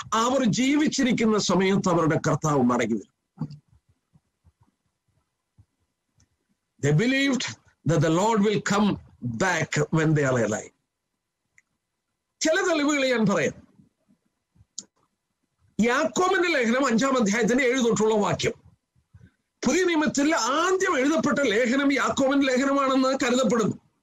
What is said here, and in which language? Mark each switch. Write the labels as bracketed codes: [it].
[ml] അവർ ജീവിച്ചിരിക്കുന്ന സമയത്ത് അവരുടെ കർത്താവ് മടങ്ങി വരും. [en] They believed that the Lord will come back when they are alive. [ml] ചില തെളിവുകൾ ഞാൻ പറയാം. യാക്കോബിന്റെ ലേഖനം 5-ാം അധ്യായത്തിന്റെ 7 തൊട്ടുള്ള വാക്യം. പുതിയ നിയമത്തിൽ ആദ്യം എഴുതപ്പെട്ട ലേഖനം യാക്കോബിന്റെ ലേഖനമാണെന്ന് കരുതപ്പെടുന്നു.